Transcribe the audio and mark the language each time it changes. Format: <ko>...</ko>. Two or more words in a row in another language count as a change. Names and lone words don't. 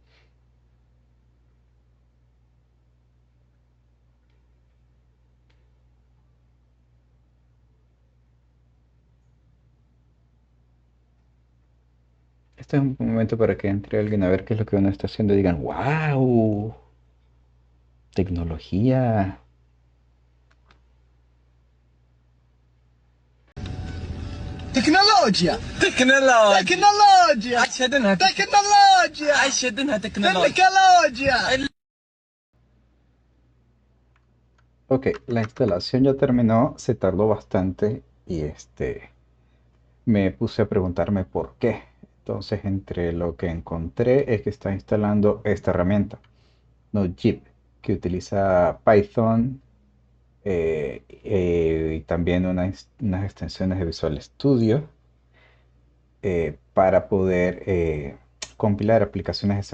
<es>Este es un momento para que entre alguien a ver qué es lo que uno está haciendo y digan, ¡wow! Tecnología.</es> <ar>تكنولوجيا تكنولوجيا تكنولوجيا عشان انها تكنولوجيا عشان انها تكنولوجيا تكنولوجيا</ar> <es>Ok, la instalación ya terminó, se tardó bastante y me puse a preguntarme por qué. Entonces, entre lo que encontré es que está instalando esta herramienta, Node.js, que utiliza Python y también unas extensiones de Visual Studio para poder compilar aplicaciones de C++.</es>